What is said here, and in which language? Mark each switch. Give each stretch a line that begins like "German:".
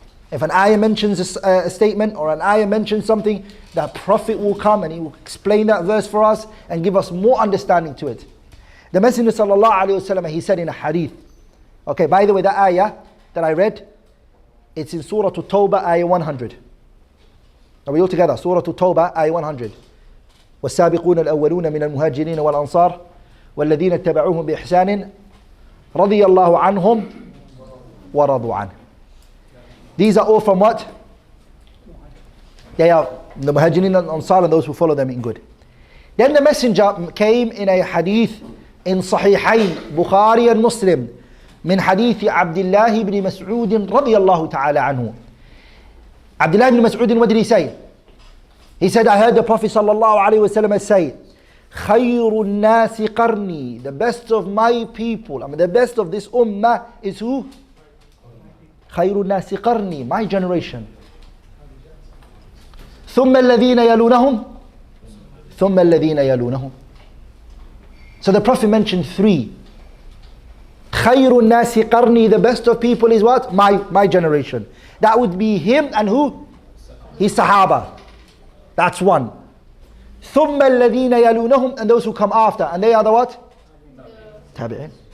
English: If an ayah mentions a statement, or an ayah mentions something, the Prophet will come and he will explain that verse for us and give us more understanding to it. The Messenger sallallahu alaihi wasallam, he said in a hadith. Okay, by the way, the ayah that I read, it's in Surah At-Tawbah, ayah 100. Are we all together? Surah At-Tawbah, ayah 100.
Arabic: والسابقون الأولون من المهاجرين والأنصار والذين اتبعوهم بإحسان رضي الله عنهم ورضوا عنه.
English: These are all from what? They are the Muhajirin and Ansar and those who follow them in good. Then the Messenger came in a hadith in Sahihain, Bukhari and Muslim,
Arabic: من حديث عبد الله بن مسعود رضي الله تعالى عنه.
English: Abdullah ibn Mas'ud, what did he say? He said, I heard the Prophet sallallahu alaihi wasallam say,
Arabic: خير الناس قرني,
English: the best of my people, the best of this ummah is who?
Arabic: خير الناس قرني,
English: my generation.
Arabic: ثم الذين يلونهم ثم الذين يلونهم.
English: So the Prophet mentioned 3.
Arabic: خير الناس قرني,
English: the best of people is what? My generation. That would be him and who? His Sahaba. That's 1.
Arabic: ثم الذين يلونهم,
English: and those who come after, and they are the what? Tabi'in.